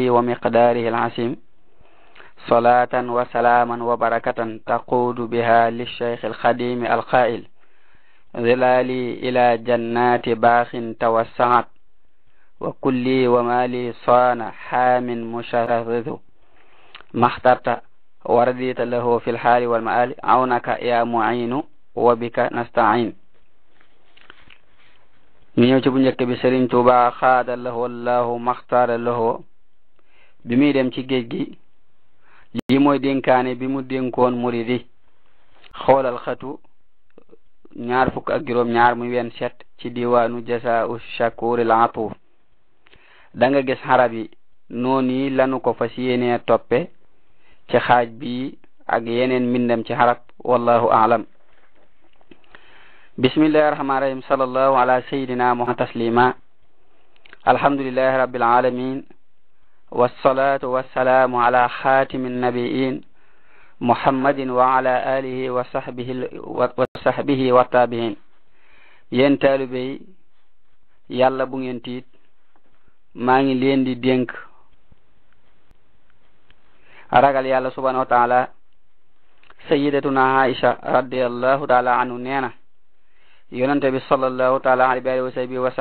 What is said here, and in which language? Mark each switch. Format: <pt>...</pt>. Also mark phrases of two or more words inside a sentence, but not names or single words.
<ar>ومقداره العظيم صلاة وسلاما وبركة تقود بها للشيخ الخديم القائل ظلالي إلى جنات باخ توسعت وكلي ومالي صان حام مشرذ ما اخترت ورديت له في الحال والمآل عونك يا معين وبك نستعين</ar> <wo>ñëw ci bu njëkk bi Sëriñ Tuubaa xaada lahu wallahu maxtaara lahu bi muy dem ci géej gi lii mooy dénkaane bi mu dénkoon muridi xoolal xatu ñaar fukk ak juróom ñaar muy 27 ci diwaanu Jasaa'u Shakuuril Atuuf da nga gis xarab yi noonu lanu ko fas yéenee toppe ci xaaj bi ak yeneen mbindam ci xarab</wo> <ar>والله أعلم بسم الله الرحمن الرحيم صلى الله على سيدنا محمد تسليما الحمد لله رب العالمين والصلاة والسلام على خاتم النبيين محمد وعلى آله وصحبه وتابعين</ar> <wo>yéen taalibe yàlla bu ngeen tiit maa ngi leen di dénk ragal yàlla</wo> <ar>سبحانه وتعالى سيدتنا عائشة رضي الله تعالى عنه</ar> <wo>neena yonente bi</wo> <ar>صلى الله تعالى عليه و</ar>